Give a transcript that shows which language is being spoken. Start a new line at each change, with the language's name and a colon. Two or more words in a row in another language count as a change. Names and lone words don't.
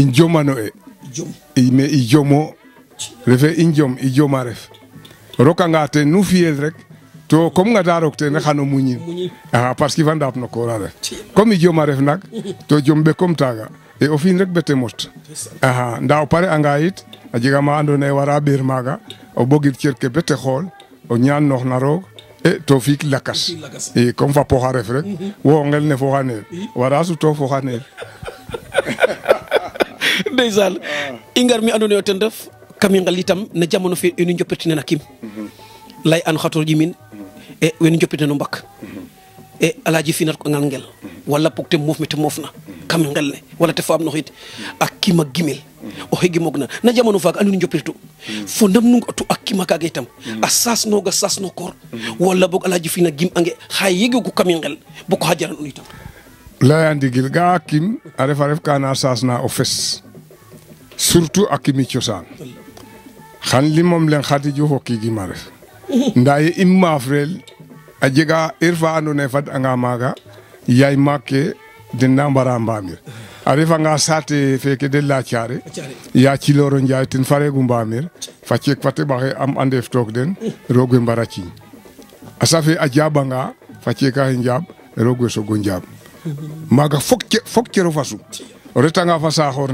Serer: njomano mais i jomo refe i joma ref rokanga te nu fiyel rek to comme nga da rok te ne xano muñin
French: parce que
Serer: van dap no ko ref comme i joma ref nak to jombe comme taga e o fin rek bete most nda o pare anga it a jega ma andona ye wara ɓeer maaga o bogit cerke bete xool o ñaan noox na roog to fiik lakas comme fa poxa ref rek wo ngel ne foxa neel wara suto foxa neel ndeysaan i ngar mi andona ye ten ref kam i ngal itam na jamono fe enu njopetine na kim lay an xator ƴimin wenu njopetine no mbak alaji finat ko ngal ngel wala pok te moof me te moofna kam ngel ne wala te faam no xit ak kima gimel o xegi mogna na jamono faak anu njopirtu fo ndam nu tu ak kima kaga itam a sas no kor wala bok alaji fina gim ange xay yegi ko kam ngel bu ko hajaran un itam laya ndigil ga kim a ref kana sas na o fes surtout akimi cosaan xan limom len xati ju hokki gi ma ref nda ye im mafrel a jega fa andona ye fad anga maaga yaay maake den na mbara mbamir a refanga saate feke de Latyare ya Ciloro Njaay ten faregu mbamir fa ceek fa teɓaxe am a ndef took den roog we mbara ciiñ a safe a jaɓanga fa ceeka xe njaɓ roog we sogo njaɓ maaga fok cero fasu o retanga fa saaxoor